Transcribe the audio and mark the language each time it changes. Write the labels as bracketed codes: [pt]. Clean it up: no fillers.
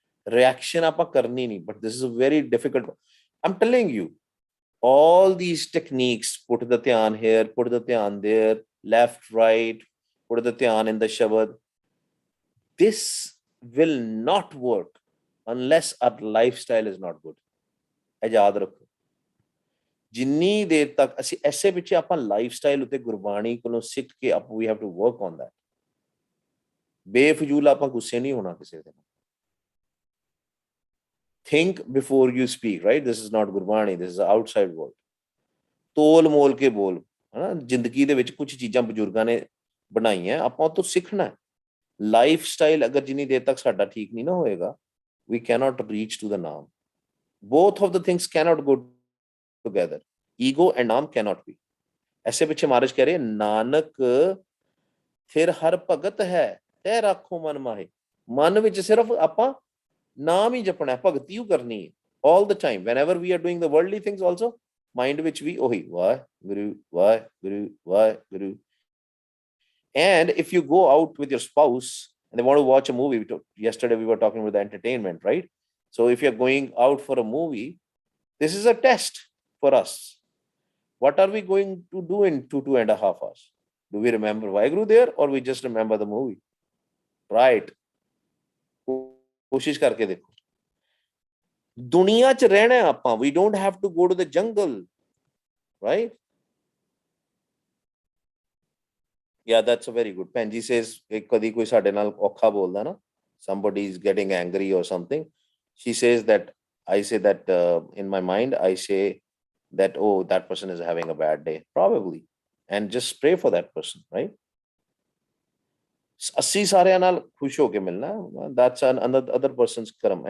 [en] Reaction [pa] apa karni nahi, [en] but this is a very difficult. I'm telling you, all these techniques, put the dhyan here, put the dhyan there, left, right, put the dhyan in the shabad. This will not work unless our lifestyle is not good. [pa] ਯਾਦ ਰੱਖੋ, ਜਿੰਨੀ ਦੇਰ ਤੱਕ ਅਸੀਂ ਐਸੇ ਪਿੱਛੇ ਆਪਾਂ lifestyle ਉੱਤੇ ਗੁਰਬਾਣੀ ਕੋਲੋਂ ਸਿੱਖ ਕੇ [en] we have to work on that. [pa] ਬੇਫਜ਼ੂਲ ਆਪਾਂ ਗੁੱਸੇ ਨਹੀਂ ਹੋਣਾ ਕਿਸੇ ਦੇ ਨਾਲ. [en] Think before you speak, right? This is not Gurbani, this is the outside world. [pa] ਤੋਲ ਮੋਲ ਕੇ ਬੋਲ, ਹਨਾ. ਜ਼ਿੰਦਗੀ ਦੇ ਵਿੱਚ ਕੁਝ ਚੀਜ਼ਾਂ ਬਜ਼ੁਰਗਾਂ ਨੇ ਬਣਾਈਆਂ, ਆਪਾਂ ਉਹ ਤੋਂ ਸਿੱਖਣਾ ਹੈ. ਲਾਈਫ ਸਟਾਈਲ ਅਗਰ ਜਿੰਨੀ ਦੇਰ ਤੱਕ ਸਾਡਾ ਠੀਕ ਨਹੀਂ ਨਾ ਹੋਏਗਾ, [en] we cannot reach to the naam. Both of the things cannot go together. Ego and naam cannot be. [pa] ਐਸੇ ਪਿੱਛੇ ਮਹਾਰਾਜ ਕਹਿ ਰਹੇ, ਨਾਨਕ ਫਿਰ ਹਰ ਭਗਤ ਹੈ ਤੈ ਰੱਖੋ ਮਨ ਮਾਹੇ. ਮਨ ਵਿੱਚ ਸਿਰਫ ਆਪਾਂ ਨਾਮ ਹੀ ਜਪਣਾ ਹੈ, ਭਗਤੀ ਹੀ ਕਰਨੀ ਹੈ [en] all the time. Whenever we are doing the worldly things also, mind which we ohi Vaheguru, Vaheguru, Vaheguru. And if you go out with your spouse and they want to watch a movie, yesterday we were talking about the entertainment, right? So if you're going out for a movie, this is a test for us. What are we going to do in 2.5 hours? Do we remember Vaheguru there, or we just remember the movie? [pa] Right. कोशिश करके देखो. दुनिया च रहना है ਆਪਾਂ. [en] We don't have to go to the jungle, right? Yeah, that's a very good. Penji says, [pa] ਕਦੀ ਕੋਈ ਸਾਡੇ ਨਾਲ ਔਖਾ ਬੋਲਦਾ ਨਾ, [en] somebody is getting angry or something, she says that, I say that in my mind, I say that, oh, that person is having a bad day, probably, and just pray for that person, right? [pa] ਅਸੀਂ ਸਾਰਿਆਂ ਨਾਲ ਖੁਸ਼ ਹੋ ਕੇ ਮਿਲਣਾ, [en] that's another person's karma.